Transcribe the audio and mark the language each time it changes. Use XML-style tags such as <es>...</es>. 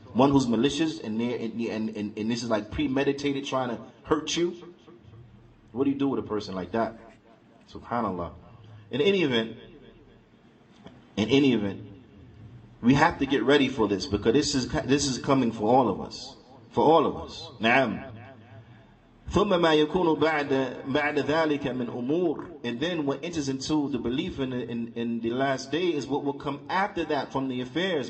<en>One who's malicious and this is like premeditated, trying to hurt you. What do you do with a person like that? Subhanallah. In any event, we have to get ready for this, because this is coming for all of us. For all of us. Naam.</en> <ar>ثم ما يكون بعد ذلك من أمور.</ar> <en>And then what enters into the belief in the last day is what will come after that from the affairs.</en>